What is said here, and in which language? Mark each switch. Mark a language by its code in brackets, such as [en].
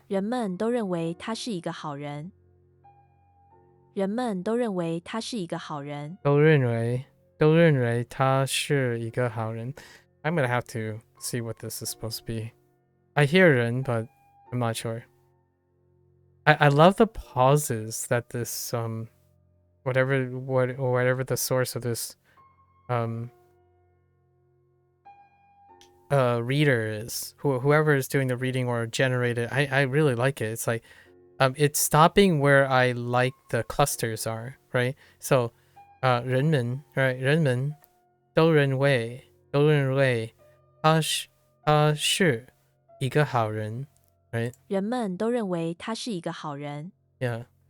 [zh] 人们都认为他是一个好人。人们都认为他是一个好人。都认为他是一个好人。 [en] I'm gonna have to see what this is supposed to be. I hear 人 but I'm not sure. I love the pauses that this whatever the source of this reader is, whoever is doing the reading or generated, I really like it. It's like it's stopping where I like the clusters are, right? [zh] So 人们 right 人们都认为他是一个好人 right? 人们都认为他是一个好人。 [en] Yeah.